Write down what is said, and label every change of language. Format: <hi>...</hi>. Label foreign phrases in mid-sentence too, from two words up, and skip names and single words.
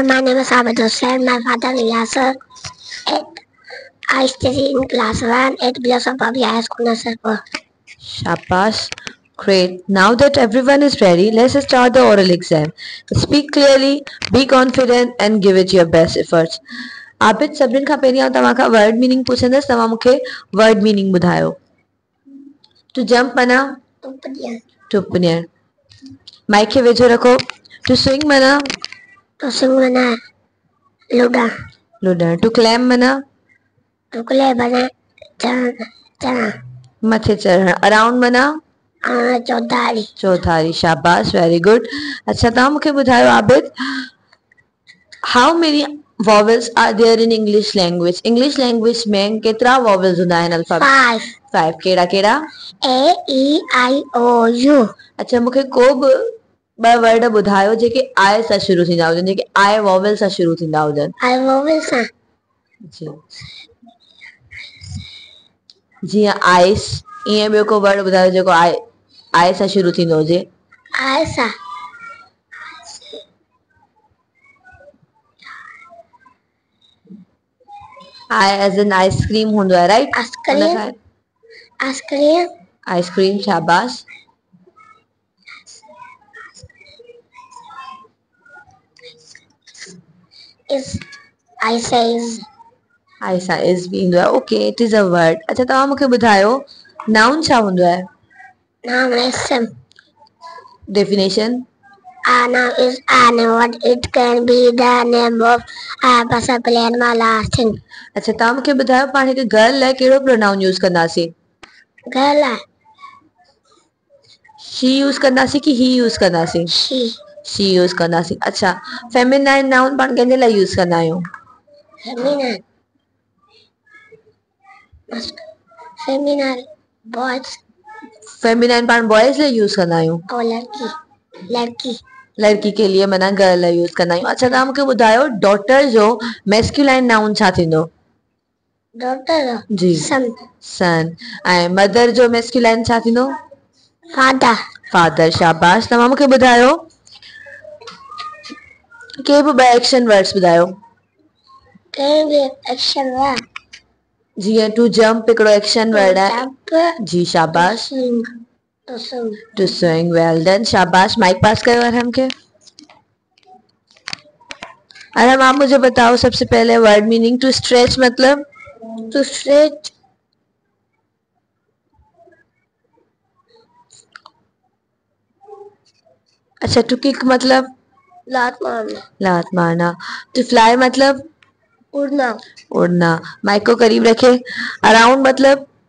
<en>My name is Abid Hussain. My father is Yasser. I study in class 1 at Blossom Public High School, Nasarpur. Shabash, great. Now that everyone is ready, let's start the oral exam. Speak clearly, be confident, and give it your best efforts. Abid,</en> <sd>सभिनि खां पहिरियां तव्हांखां</sd> <en>word meaning</en> <sd>पुछंदसि, तव्हां मूंखे</sd> <en>word meaning</en> <sd>ॿुधायो.</sd> <en>To jump</en> <sd>माना टुपनियर. माइक खे वेझो रखो.</sd> <en>To swing</en> <sd>माना लुॾण.</sd> <en>To climb</en> <sd>माना मथे चढ़ण. Around माना चौधारी. शाबाश,</sd> <en>very good.</en> <sd>अच्छा, तव्हां मूंखे ॿुधायो आबिद,</sd> <en>how many vowels are there in English language? English language</en> <sd>में केतिरा vowels हूंदा आहिनि अल्फाबेट? 5. कहिड़ा कहिड़ा?</sd> <en>A E I O U.</en> <sd>अच्छा, मूंखे को बि ॿ वर्ड ॿुधायो जेके I सां शुरू थींदा हुजनि, जेके</sd> <en>I vowel</en> <sd>सां शुरू थींदा हुजनि.</sd> <en>I vowel</en> <sd>सां जी, जीअं आइस, ईअं ॿियो को वर्ड ॿुधायो जेको I सां शुरू थींदो हुजे. I सां</sd> <en>I as in</en> <sd>आइसक्रीम हूंदो आहे, राइट? आइसक्रीम. शाबाश. आइसा इज बि ईंदो आहे.</sd> <en>OK, it is a word.</en> <sd>अच्छा, तव्हां मूंखे ॿुधायो नाउन छा हूंदो आहे?</sd> <en>Noun is डेफिनेशन. a noun is an word. It can be the name of a person, place, animal, or thing.</en> <sd>अच्छा, तव्हां मूंखे ॿुधायो पाण हिकु गर्ल लाइ कहिड़ो प्रोनाउन यूज़ कंदासीं?</sd> <en>Girl,</en> <sd>शी यूज़ कंदासीं कि ही यूज़ कंदासीं? शी यूज़ कंदासीं. अच्छा,</sd> <en>feminine noun</en> <sd>पाण कंहिंजे लाइ यूज़ कंदा आहियूं?</sd> <en>feminine, boys,</en> <sd>फेमिनाइन पाण बॉयज लाइ यूज़ कंदा आहियूं.</sd> <hi>और लड़की. लड़की के लिए</hi> <sd>माना गर्ल लाइ यूज़ कंदा आहियूं. अच्छा, तव्हां मूंखे ॿुधायो डॉटर जो</sd> <en>masculine noun</en> <sd>छा थींदो?</sd> <en>Daughter,</en> <sd>जी, सन. ऐं मदर जो मैस्कुलाइन छा थींदो? फादर. शाबाश. तव्हां मूंखे ॿुधायो के बि ॿ</sd> <en>action words</en> <sd>ॿुधायो. जीअं</sd> <en>to jump</en> <sd>हिकिड़ो</sd> <en>action word</en> <sd>आहे. जी, शाबाश.</sd> <en>to swing. well done. शाबाश.</en> <sd>माइक पास कयो अरहम के.</sd> <hi>अरहम, आप मुझे बताओ सबसे पहले</hi> <en>word meaning. to stretch</en> <hi>मतलब?</hi> <en>to stretch,</en> <hi>अच्छा,</hi> <en>to kick</en> <hi>मतलब? लात मारना.</hi> <en>to fly</en> <hi>मतलब? उड़ना. माइक को करीब रखे. अराउंड मतलब?</hi>